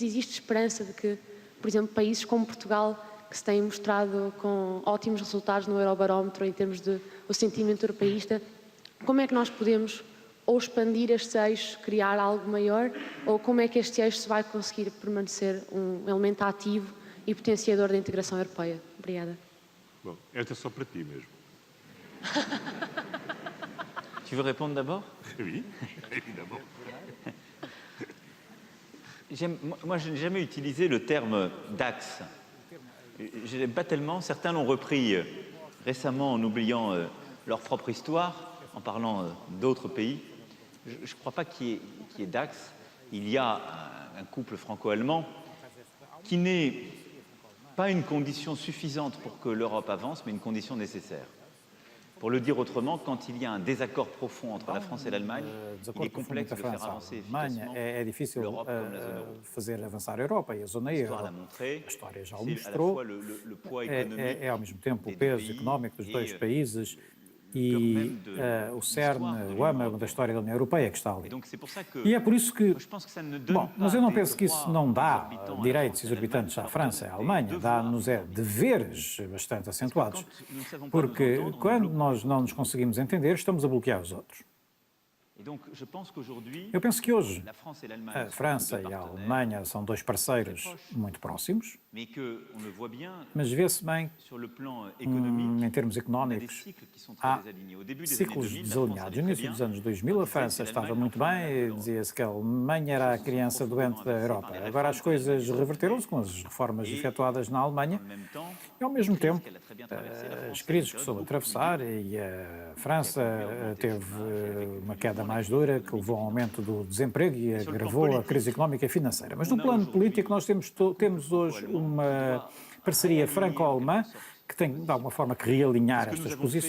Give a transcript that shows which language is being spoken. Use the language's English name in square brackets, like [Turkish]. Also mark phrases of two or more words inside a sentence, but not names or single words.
[Portuguese] Existe esperança de que, por exemplo, países como Portugal, que se têm mostrado com ótimos resultados no Eurobarómetro em termos de o sentimento europeísta, como é que nós podemos ou expandir este eixo, criar algo maior, ou como é que este eixo se vai conseguir permanecer um elemento ativo e potenciador da integração europeia? Obrigada. Bom, esta é só para ti mesmo. [French] Tu veux répondre d'abord? Oui, évidemment. Moi, je n'ai jamais utilisé le terme d'axe. Je n'aime pas tellement. Certains l'ont repris récemment en oubliant leur propre histoire, en parlant d'autres pays. Je ne crois pas qu'il y ait d'axe. Il y a un couple franco-allemand qui n'est pas une condition suffisante pour que l'Europe avance, mais une condition nécessaire. Pour le dire autrement, quand il y a un désaccord profond entre la France et l'Allemagne, il est complexe de faire avancer efficacement [Portuguese] é difícil [French] l'Europe comme la zone euro. [Portuguese] fazer avançar a Europa e a zona euro. [French] L'histoire l'a montré, [Portuguese] A história já o [French] c'est à la [Portuguese] mostrou. [French] fois le poids économique [Portuguese] É ao mesmo tempo o [French] des [Portuguese] peso [French] pays [Portuguese] económico dos dois [French] et [Portuguese] países [French] cœur [Portuguese] e [French] même de [Portuguese] o cerne, [French] l'histoire de [Portuguese] o âmago [French] l'Union [Portuguese] da história da União Europeia que está ali. [French] Et donc c'est pour ça que [Portuguese] E é por isso que, [French] je pense que ça ne donne [Portuguese] bom, mas eu [French] pas [Portuguese] não [French] des [Portuguese] penso que isso [French] droits [Portuguese] não dá [French] exorbitants à la [Portuguese] direitos [French] France et à l'Allemagne, [Portuguese] exorbitantes à [French] alors [Portuguese] França e à [French] que [Portuguese] Alemanha, [French] des [Portuguese] dá-nos [French] devoirs [Portuguese] deveres bastante acentuados. [French] quand nous ne savons pas [Portuguese] Porque [French] nous entendre, [Portuguese] quando [French] on bloque. [Portuguese] nós não nos conseguimos entender, estamos a bloquear os outros. [French] Et donc je pense qu'aujourd'hui, [Portuguese] Eu penso que hoje [French] la France et l'Allemagne [Portuguese] a [French] sont [Portuguese] França [French] deux [Portuguese] e a [French] partenaires, [Portuguese] Alemanha são dois parceiros muito próximos, [French] mais que on le voit bien [Portuguese] mas vê-se bem, [French] sur le plan économique. [Portuguese] em termos [French] On a des [Portuguese] económicos, [French] cycles qui sont très [Portuguese] há [French] désalignés. Au début des années [Portuguese] ciclos [French] 2000, la France [Portuguese] desalinhados. No [French] allait très [Portuguese] início [French] bien. [Portuguese] dos anos 2000, a França estava muito bem, dizia-se que a Alemanha era a criança doente da Europa. Agora as coisas reverteram-se com as reformas efetuadas na Alemanha [French] En même temps, [Portuguese] e, ao mesmo tempo, [French] qu'elle a très bien traversé, la [Portuguese] as [French] France [Portuguese] crises que [French] période [Portuguese] soube [French] beaucoup plus [Portuguese] atravessar e a França teve uma queda mais dura que levou ao aumento do desemprego e agravou a crise económica e financeira. Mas no plano político nós temos hoje uma parceria franco-alemã que tem, de alguma forma, que realinhar estas posições.